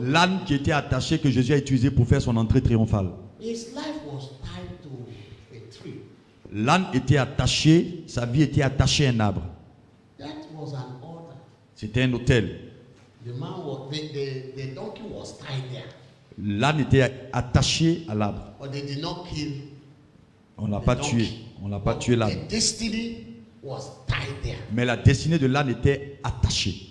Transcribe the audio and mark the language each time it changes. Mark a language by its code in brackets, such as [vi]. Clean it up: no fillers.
[fr] L'âne qui était attaché, que Jésus a utilisé pour faire son entrée triomphale. [en] His life was tied to a tree. [fr] L'âne était attaché, sa vie était attachée à un arbre. [en] That was an altar. [fr] C'était un autel. [en] The donkey was tied there. [fr] L'âne était attaché à l'arbre. [en] But they did not kill. [fr] On ne l'a pas tué. On n'a pas tué l'âne. [en] The destiny was tied there. [fr] Mais la destinée de l'âne était attachée.